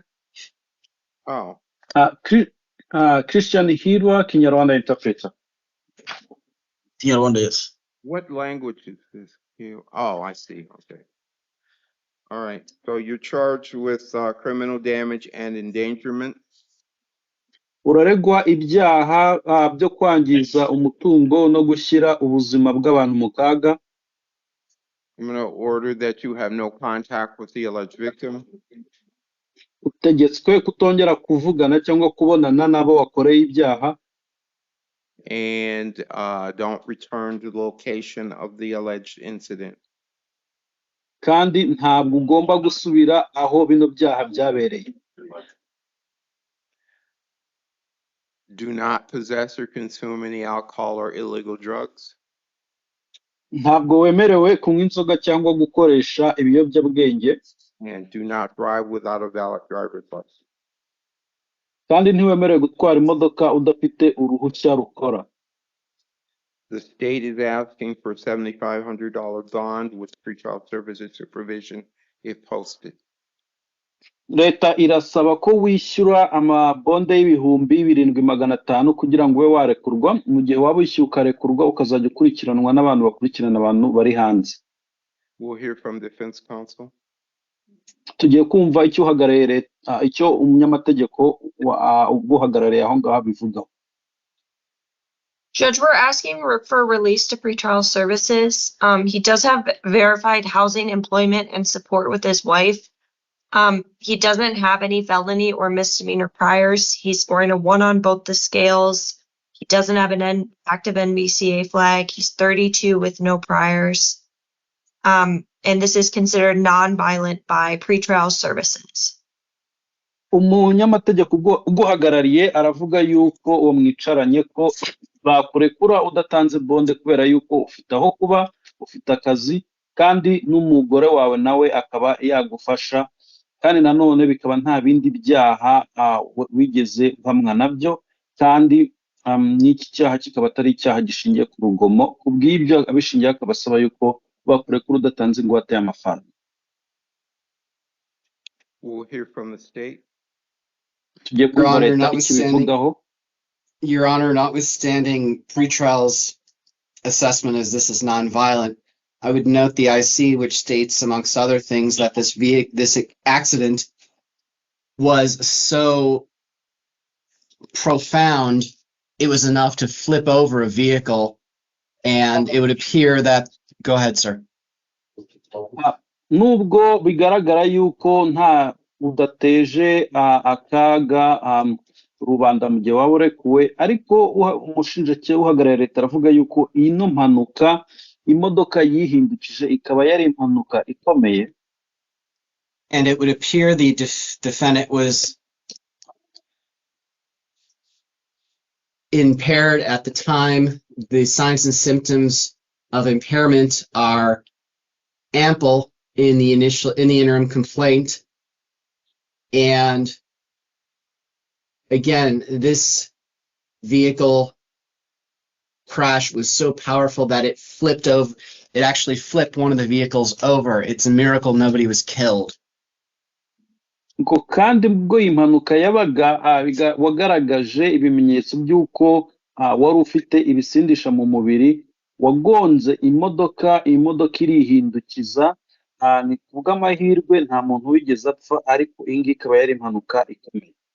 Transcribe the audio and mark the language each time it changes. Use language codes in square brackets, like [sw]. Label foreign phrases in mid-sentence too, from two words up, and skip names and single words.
[en] oh, Christian Hirwa, Kinyarwanda interpreter. Kinyarwanda, yes. what language is this? Oh, I see, okay. All right, so you're charged with criminal damage and endangerment. [rw] Uraregwa ibyaha byo kwangiza umutungo no gushyira ubuzima bw'abantu mu kaga. [en] I'm going to order that you have no contact with the alleged victim. [rw] Utegetswe kutongera kuvugana cyangwa kubonana n'abo wakoreye ibyaha. [en] And don't return to the location of the alleged incident. [rw] Kandi ntabwo ugomba gusubira aho bino byaha byabereye. [en] Do not possess or consume any alcohol or illegal drugs. [rw] Ntabwo wemerewe kunywa inzoga cyangwa gukoresha ibiyobyabwenge. [en] And do not drive without a valid driver's license. [rw] Kandi ntiwemerewe gutwara imodoka udafite uruhushya rukora. [en] The state is asking for $7,500 bond with pretrial services supervision if posted. [rw] Leta irasaba ko wishyura amabonde y'ibihumbi 7,500 kugira ngo ube warekurwa, mu gihe waba wishyuye ukarekurwa ukazajya ukurikiranwa n'abantu bakurikirana abantu bari hanze. [en] We'll hear from defense counsel. [rw] Tugiye kumva icyo uhagarariye leta, icyo umunyamategeko uguhagarariye aho ngaho abivugaho. [en] Judge, we're asking for release to pretrial services. He does have verified housing, employment, and support with his wife. He doesn't have any felony or misdemeanor priors. He's scoring a 1 on both the scales. He doesn't have an active NBCA flag. He's 32 with no priors. and this is considered non-violent by pretrial services. [rw] umunyamategeko uguhagarariye aravuga yuko uwo mwicaranye ko bakurekura udatanze bonde kubera yuko ufite aho kuba, ufite akazi, kandi n'umugore wawe nawe akaba yagufasha, kandi nanone bikaba nta bindi byaha wigeze uhamwa nabyo, kandi n'iki cyaha kikaba atari icyaha gishingiye ku rugomo. Ku bw'ibyo abishingiye akaba asaba yuko bakurekura udatanze ingwate y'amafaranga. [en] We'll hear from the state. [rw] Tugiye kumva leta ikibivugaho. [en] Your Honor, notwithstanding pretrial's assessment as this is non-violent, I would note the IC, which states, amongst other things, that this accident was so profound, it was enough to flip over a vehicle, and it would appear that... Go ahead, sir. [rw] Nubwo bigaragara yuko nta udateje akaga rubanda mu gihe waba urekuwe, ariko umushinjacyaha uhagarariye leta aravuga yuko ino mpanuka imodoka yihindukije ikaba yari impanuka ikomeye. [en] And it would appear the defendant was impaired at the time. The signs and symptoms of impairment are ample in the interim complaint. And again, this vehicle crash was so powerful that it actually flipped one of the vehicles over. It's a miracle nobody was killed. [rw] Ngo kandi ubwo impanuka yabaga wagaragaje ibimenyetso by'uko wari ufite ibisindisha mu mubiri, wagonze imodoka irihindukiza, ni kubw'amahirwe nta muntu wigeze apfa, ariko iyi ngiyi ikaba yari impanuka ikomeye.